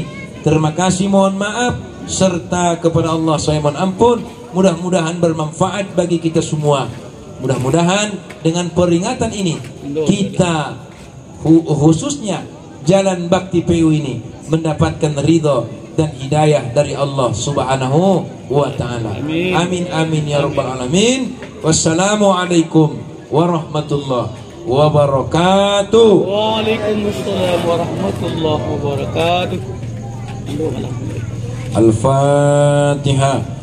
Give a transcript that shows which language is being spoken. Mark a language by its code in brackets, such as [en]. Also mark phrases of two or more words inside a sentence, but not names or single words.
[id] Terima kasih, mohon maaf, serta kepada Allah saya mohon ampun. Mudah-mudahan bermanfaat bagi kita semua. Mudah-mudahan dengan peringatan ini kita khususnya jalan bakti PU ini mendapatkan ridho dan hidayah dari Allah [ar] سبحانه وتعالى. آمين آمين يا رب العالمين. والسلام عليكم ورحمة الله وبركاته. وعليكم السلام ورحمة الله وبركاته. Al-Fatihah.